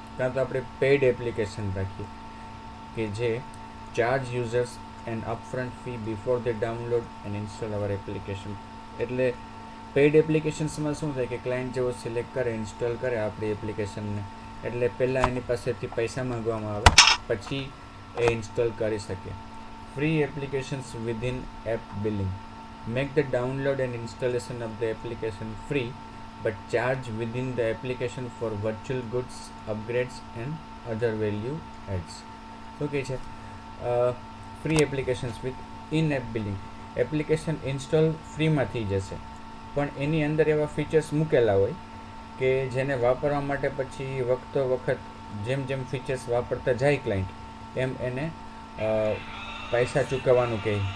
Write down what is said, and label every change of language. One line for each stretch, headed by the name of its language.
Gujarati: કાં તો આપણે પેઇડ એપ્લિકેશન રાખીએ કે જે
English: Charge users an upfront fee before they download and install our application.
Gujarati: એટલે પેઇડ એપ્લિકેશન્સમાં શું થાય કે ક્લાયન્ટ જેવો સિલેક્ટ કરે, ઇન્સ્ટોલ કરે આપણી એપ્લિકેશનને, એટલે પહેલાં એની પાસેથી પૈસા માંગવામાં આવે, પછી એ ઇન્સ્ટોલ કરી શકે.
English: Free applications within app billing. Make the download and installation of the application free, but charge within the application for virtual goods, upgrades and other value adds.
Gujarati: શું કહે છે?
English: Free applications with in app billing.
Gujarati: Application install ફ્રીમાં થઈ જશે, પણ એની અંદર એવા features મૂકેલા હોય કે જેને વાપરવા માટે પછી વખતો વખત જેમ જેમ ફીચર્સ વાપરતા જાય ક્લાયન્ટ, એમ એને પૈસા ચૂકવવાનું કહે.